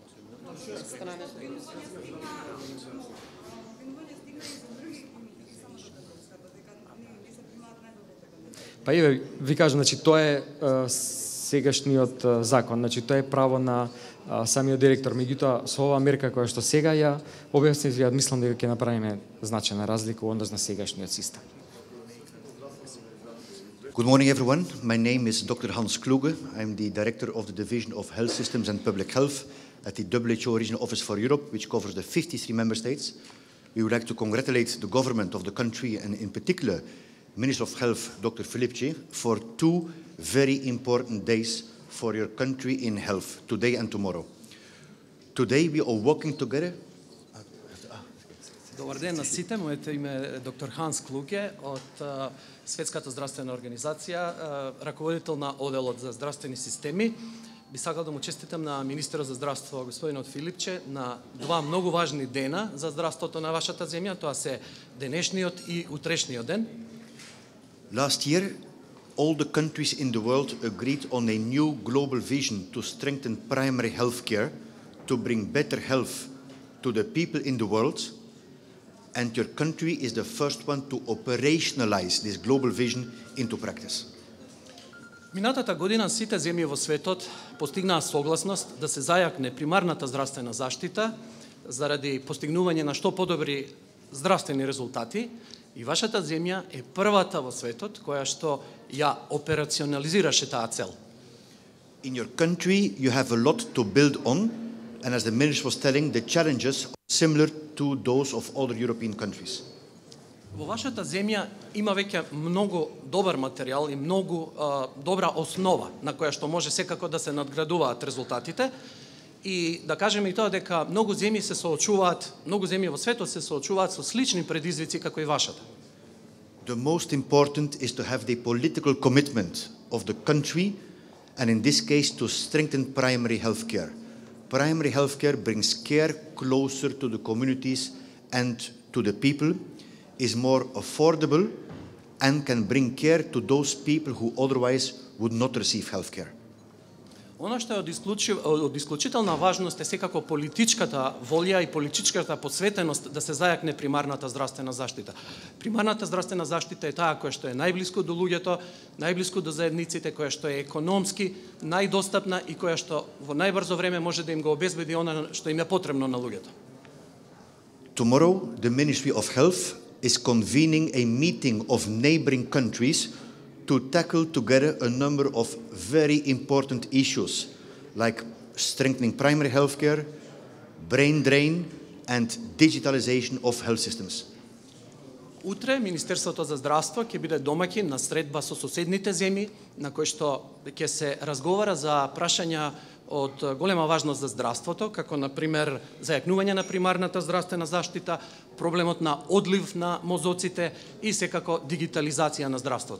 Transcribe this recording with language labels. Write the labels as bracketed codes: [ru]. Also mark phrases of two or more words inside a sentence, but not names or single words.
[mk] Па еве, ви кажам, значи тоа е сегашниот закон, значи тоа е право на самиот директор. Меѓутоа, со оваа мерка која што сега ја објаснив, ја мислам дека ќе направиме значајна разлика во однос на сегашниот систем. [en] Good morning, everyone. My name is Dr. Hans Kluge. I'm the Director of the Division of Health Systems and Public Health at the WHO Regional Office for Europe, which covers the 53 member states. We would like to congratulate the government of the country and in particular Minister of Health, Dr. Filipci, for 2 very important days for your country in health, today and tomorrow. Today we are working together. [mk] Добар ден на сите, моето име е доктор Ханс Клуге од Светската здравствена организација, раководител на оделот за здравствени системи. Би сакал да му честитам на министерот за здравство господинот Филипче на 2 многу важни дена за здравството на вашата земја, тоа се денешниот и утрешниот ден. [en] Last year, all the countries in the world agreed on a new global vision to strengthen primary health care, to bring better health to the people in the world, and your country is the first one to operationalize this global vision into practice. [mk] Минатата година сите земји во светот постигнаа согласност да се зајакне примарната здравствена заштита заради постигнување на што подобри здравствени резултати И вашата земја е првата во светот која што ја операционализираше таа цел. [en] In your country, you have a lot to build on, and as the minister was telling, the challenges are similar to those of other European countries. [mk] Во вашата земја има веќе многу добар материјал и многу добра основа на која што може секако да се надградуваат резултатите. И да кажеме и тоа дека многу земји се соочуваат, многу земји во светот се соочуваат со слични предизвици како и вашата. [en] The most important is to have the political commitment of the country, and in this case to strengthen primary health care. Primary health care brings care closer to the communities and to the people, is more affordable, and can bring care to those people who otherwise would not receive health care. [mk] Оно што е од исклучителна важност е секако политичката волја и политичката посветеност да се зајакне примарната здравствена заштита. Примарната здравствена заштита е таа која што е најблиску до луѓето, најблиску до заедниците, која што е економски најдостапна и која што во најбрзо време може да им го обезбеди она што им е потребно на луѓето. [en] Tomorrow, the Ministry of Health is convening a meeting of neighboring countries to tackle together a number of very important issues, like strengthening primary health care, brain drain, and digitalization of health systems. [mk] Утре Министерството за здравство ќе биде домаќин на средба со соседните земји, на кој што ќе се разговара за прашања од голема важност за здравството, како на пример зајакнување на примарната здравствена заштита, проблемот на одлив на мозоците и секако дигитализација на здравството.